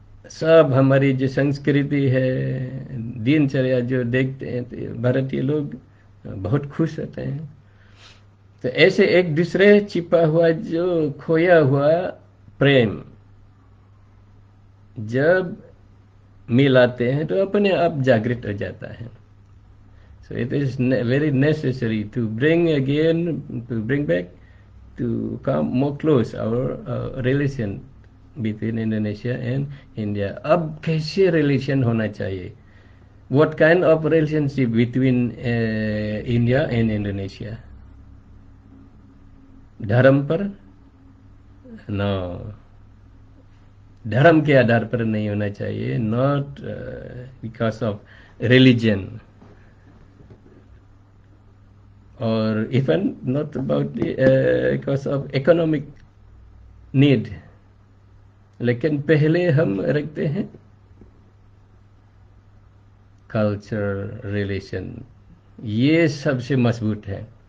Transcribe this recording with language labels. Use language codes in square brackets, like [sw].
[hi] सब हमारी जो संस्कृति है, दिनचर्या जो देखते हैं, तो भारतीय लोग बहुत खुश होते हैं। तो ऐसे एक दूसरे छिपा हुआ जो खोया हुआ प्रेम जब मिलाते हैं, तो अपने आप जागृत हो जाता है। [en] So it is very necessary to bring back, to come more close our relation between Indonesia and India. [hi] अब कैसे रिलेशन होना चाहिए? [en] What kind of relationship between India and Indonesia? [hi] धर्म पर? [en] No. [hi] धर्म के आधार पर नहीं होना चाहिए, [en] not because of religion, or even not about because of economic need. [hi] लेकिन पहले हम रखते हैं कल्चर रिलेशन, ये सबसे मजबूत है।